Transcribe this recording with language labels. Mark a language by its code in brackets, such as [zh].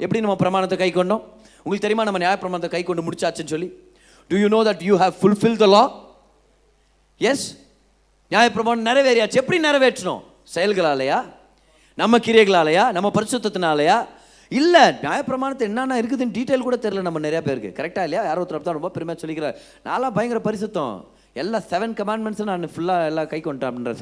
[ta] எப்படி நம்ம பிரமாணத்தை கை கொண்டோம்? உங்களுக்கு தெரியுமா நம்ம நியாய பிரமாணத்தை கை கொண்டு முடிச்சாச்சுன்னு சொல்லி? [en] Do you know that you have fulfilled the law? [ta] Yes. நியாய பிரமாணம் நிறைவேறியாச்சு. எப்படி நிறைவேற்றணும்? செயல்களாலையா, நம்ம கிரியைகளாலையா, நம்ம பரிசுத்தத்தினாலையா? இல்லை, நியாயப்பிரமாணத்தை என்னென்ன இருக்குதுன்னு டீட்டெயில் கூட தெரியல நம்ம நிறைய பேருக்கு. கரெக்டாக இல்லையா? யாரோ ஒருத்தர் தான் ரொம்ப பெருமையாக சொல்லிக்கிறார், நான்லாம் பயங்கர பரிசுத்தம், எல்லா 7 commandments நான் ஃபுல்லாக எல்லாம் கை கொண்டேன் அப்படின்ற.